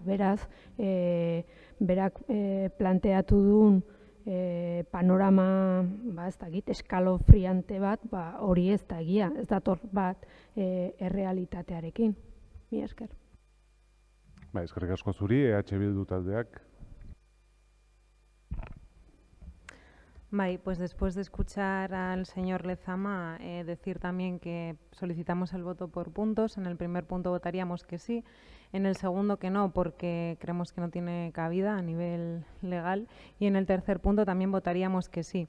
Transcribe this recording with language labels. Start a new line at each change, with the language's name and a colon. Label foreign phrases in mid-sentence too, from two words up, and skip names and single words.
Basque: Beraz, berak planteatu duen panorama, ez dakit, eskalofriante bat, hori ez da egia, ez dator bat errealitatearekin. Mila esker. Eskerrik asko zuri, EH Bildu taldeak.
Spanish: Pues después de escuchar al señor Lezama, decir también que solicitamos el voto por puntos. En el primer punto votaríamos que sí, en el segundo que no, porque creemos que no tiene cabida a nivel legal, y en el tercer punto también votaríamos que sí.